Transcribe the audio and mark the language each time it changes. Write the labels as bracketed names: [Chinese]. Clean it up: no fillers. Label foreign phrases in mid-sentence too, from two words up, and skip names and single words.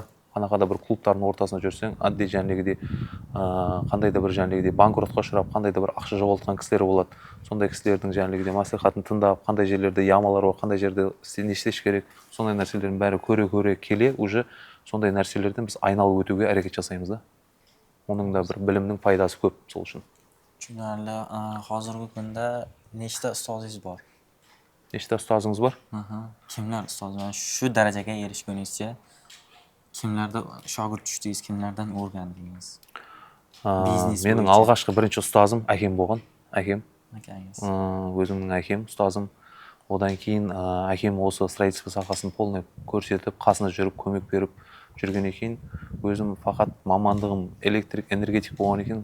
[Kazakh] Қанақада бір клубтардың ортасына жүрсең, адди жәнегіде қандай да бір жәнегіде банкротқа ұшырап, қандай да бір ақша жоғалтқан кісілер болады. Сондай кісілердің жәнегіде мәслихатын тыңдап, қандай жерлерде ямалар бар, қандай жерде не істеш керек, сондай нәрселердің бәрі көре келе, уже сондай нәрселерден біз айналып өтуге әрекет жасаймыз да. Оның да бір білімнің пайдасы көп сол үшін. [Uzbek] Tushunarli. Hozirgi kunda nechta ustozingiz bor? Nechta ustozingіз бар? Kimlar ustoz? Shu darajaga erishguningizcha kimlardan shogird tushdingiz, kimlardan o'rgandingiz? [Kazakh] Менің алғашқы бірінші ұстазым әкем болған. Әкем. Akangiz. Өзімнің әкем, ұстазым. Одан кейін әкем осы строительство сахасын полный көрсетіп, қасына жүріп, көмек беріп жүрген екен. Өзім фақат мамандығым энергетик болған екен.